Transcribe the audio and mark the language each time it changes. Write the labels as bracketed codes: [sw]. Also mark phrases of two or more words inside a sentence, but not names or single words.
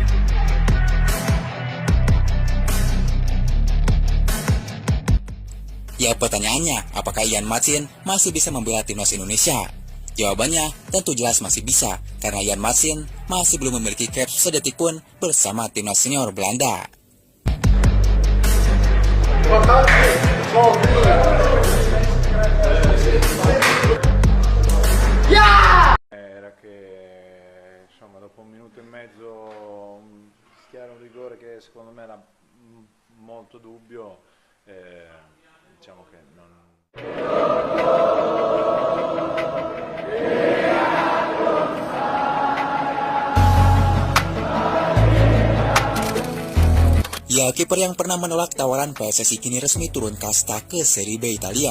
[id] Ya, pertanyaannya, apakah Jan Madsen masih bisa membela timnas Indonesia? Jawabannya tentu jelas masih bisa, karena Jan Madsen masih belum memiliki caps sedetik pun bersama timnas senior Belanda. [it] Era che insomma dopo un minuto e mezzo schiera un rigore che secondo me era molto dubbio, diciamo che non... [id] Ya, kiper yang pernah menolak tawaran PSSI kini resmi turun kasta ke Serie B Italia.